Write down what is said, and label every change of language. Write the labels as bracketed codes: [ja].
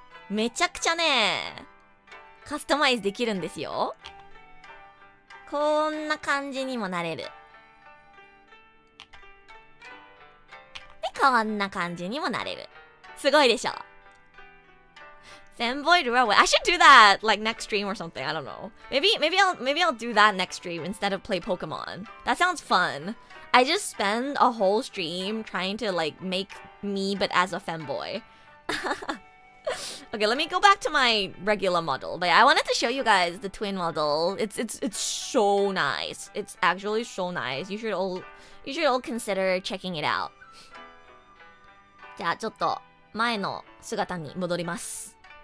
[ja] めちゃくちゃね、カスタマイズできるんですよ。こんな感じにもなれる。で、こんな感じにもなれる。すごいでしょ。Fanboy Rua. [en] I should do that like next stream or something. I don't know. Maybe I'll do that next stream instead of play Pokemon. That sounds fun. I just spend a whole stream trying to like make me but as a fanboy. Okay, let me go back to my regular model. But I wanted to show you guys the twin model. It's so nice. It's actually so nice. You should all consider checking it out. [ja] じゃあちょっと前の姿に戻ります。